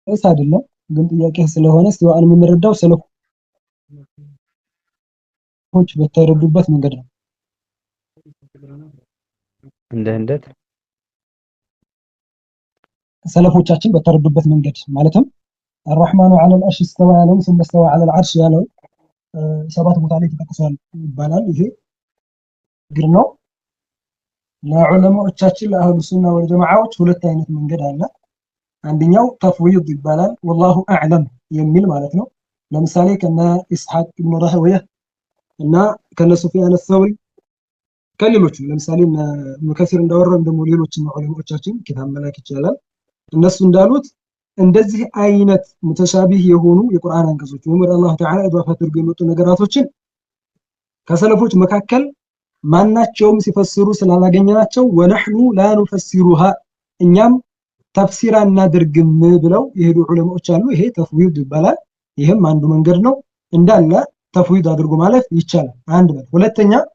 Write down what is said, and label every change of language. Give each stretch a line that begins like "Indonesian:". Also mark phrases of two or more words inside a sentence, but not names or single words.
Amharic: እስ አይደለም ግን ጥያቄ ስለሆነ استواءን የምንረዳው ሰለፎች በተረዱበት መንገድ ነው እንዴት ሰለፎቻችን በተረዱበት መንገድ ማለትም
Arabic: الرحمن على العرش استوى
Amharic: ያለው
Arabic: ثم استوى على العرش
Amharic: ያለው ሰባት ቦታ ላይ ተጠቅሷል ይባላል ይሄ ግር ነው ለዑለማዎቻችን
Arabic: لأهل السنة
Amharic: ወልጀማዓዎች ሁለት አይነት መንገድ አለ አንደኛው ተፍዊድ ይባላል
Arabic: والله اعلم
Amharic: የሚል ማለት ነው ለምሳሌ ከነ ኢስሐቅ ኢብኑ ራህወያ እና ከነ ሱፊያን الثوري ከሌሎች ለምሳሌ ሙከሲር እንዳወራው ደግሞ ሌሎች ዑለማዎቻችን ኪታብ መላክ ይችላል እነሱ እንዳሉት እንደዚህ አይነት ሙተሻቢህ የሆኑ የቁርአን አንቀጾች ወይም
Arabic: الله تعالى
Amharic: ኢዳፋ አድርጎ የመጡ ነገራቶችን ከሰለፎች መካከል ማናቸውም ሲፈስሩ ስላላገኘናቸው
Arabic: ونحن لا نفسرها
Amharic: እኛም ተፍሲር አናደርግም ብለው የሄዱ ዑለማዎች አሉ ይሄ ተፍዊድ ይባላል ይሄም አንዱ መንገድ ነው እንዳለ ተፍዊድ አድርጎ ማለፍ ይቻላል አንድ ነው ሁለተኛ